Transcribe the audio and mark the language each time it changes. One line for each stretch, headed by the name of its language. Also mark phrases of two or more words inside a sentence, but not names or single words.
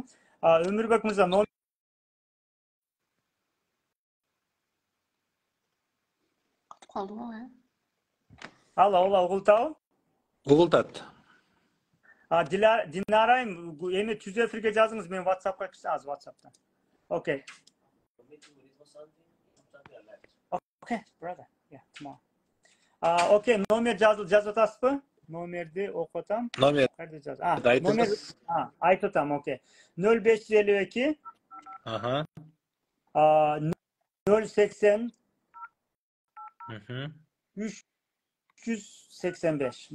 Kyrgyz: Өмүрбек мырза, Калдыбы? алла угултабы? Угултат. Динарайым, эми түз эфирге жазыңыз, мен WhatsAppка кирсеңиз, WhatsApp'tan.
English: Okay. Okay, brother. Yeah, tomorrow.
Kyrgyz: Okay, номер жазып атасызбы? Номерди окутам. Номер. Кайда жаз? Номер айтып атам, окей. 0552 Ага. 080 Мхм. 385.